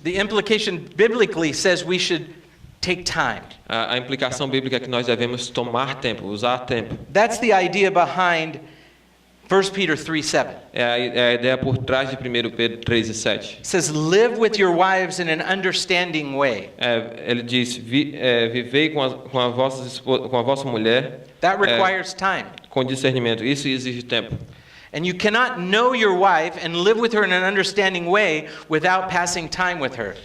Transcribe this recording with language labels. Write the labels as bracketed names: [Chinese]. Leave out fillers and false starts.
[English] the implication biblically says we should take time. [Portuguese] a implicação bíblica é que nós devemos tomar tempo, usar tempo. [English] That's the idea behind 1 Peter 3:7. [Portuguese] É a ideia por trás de 1 Pedro 3,7. [English] It says, live with your wives in an understanding way. [Portuguese] Ele diz: vivei com a vossa mulher [English] That requires time. [Portuguese] com discernimento. Isso exige tempo. [English] And you cannot know your wife and live with her in an understanding way without passing time with her.